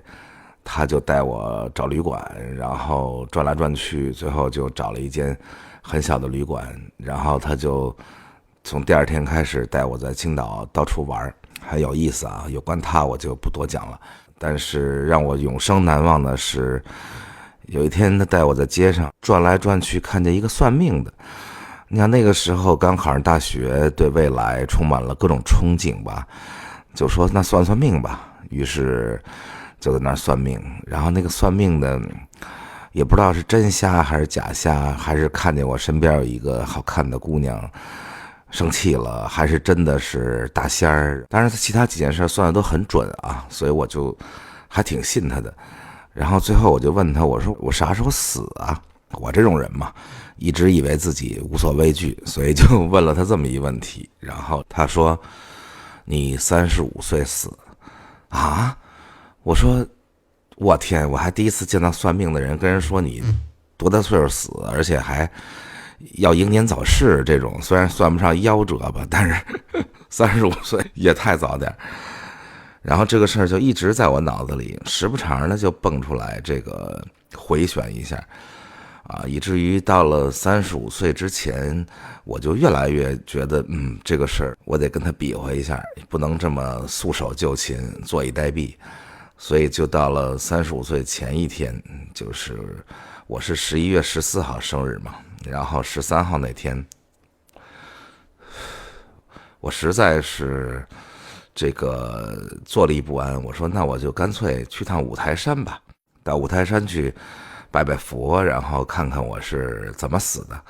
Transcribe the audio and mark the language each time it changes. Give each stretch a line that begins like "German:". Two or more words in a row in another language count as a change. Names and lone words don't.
Chinese: 他就帶我找旅館，然後轉來轉去，最後就找了一間很小的旅館，然後他就從第二天開始帶我在青島到處玩，很有意思啊。有關他我就不多講了，但是讓我永生難忘的是，有一天他帶我在街上轉來轉去，看見一個算命的。你看那個時候剛考上大學，對未來充滿了各種憧憬吧，就說那算算命吧，於是就在那兒算命，然後那個算命的也不知道是真瞎還是假瞎，還是看見我身邊有一個好看的姑娘生氣了，還是真的是大仙兒。當然他其他幾件事算的都很準啊，所以我就還挺信他的。然後最後我就問他，我說我啥時候死啊？我這種人嘛，一直以為自己無所畏懼，所以就問了他這麼一問題。然後他說你35歲死啊？我說我天，我還第一次見到算命的人跟人說你多大歲數死，而且還要英年早逝這種，雖然算不上夭折吧，但是35歲也太早點。然後這個事兒就一直在我腦子裡，時不常的就蹦出來，這個回旋一下啊，以至於到了35歲之前，我就越来越覺得，这個事兒我得跟他比劃一下，不能這麼束手就擒，坐以待斃。所以就到了35歲前一天，就是我是11月14號生日嘛，然後13號那天，我實在是這個坐立不安，我說那我就乾脆去趟五台山吧，到五台山去拜拜佛，然後看看我是怎麼死的。